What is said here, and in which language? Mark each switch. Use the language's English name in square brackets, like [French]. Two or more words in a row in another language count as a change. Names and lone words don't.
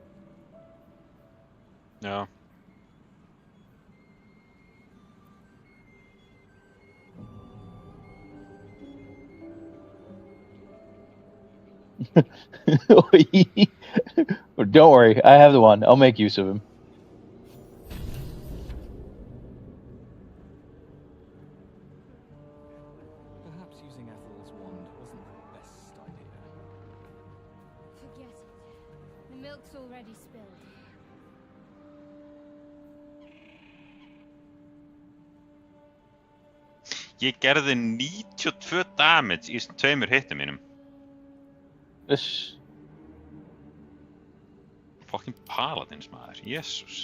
[Icelandic] Já. [English] Don't worry, I have the one. I'll make use of him. Perhaps using Ethel's wand wasn't the best idea. Forget it. The milk's already spilled. [Icelandic] Ég gerði 92 damage í þessum 2 hittum mínum. Uss. [English] Fucking paladins [Icelandic] maður, [English] Jesus.